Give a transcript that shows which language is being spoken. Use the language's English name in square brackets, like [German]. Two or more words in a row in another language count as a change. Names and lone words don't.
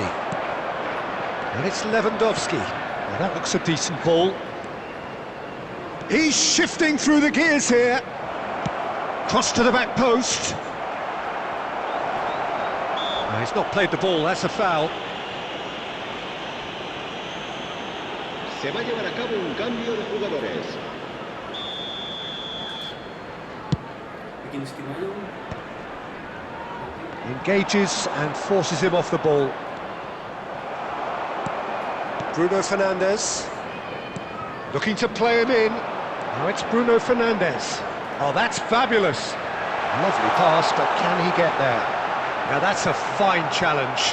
[English] And it's Lewandowski. Well, that looks a decent ball. He's shifting through the gears here. Cross to the back post. No, he's not played the ball, that's a foul. [Spanish] Se va a llevar a cabo un cambio de jugadores. [Indonesian] bikin steam aja. [English] Engages and forces him off the ball. Bruno Fernandes. Looking to play him in. Now it's Bruno Fernandes. Oh, that's fabulous. Lovely pass, but can he get there? Now that's a fine challenge.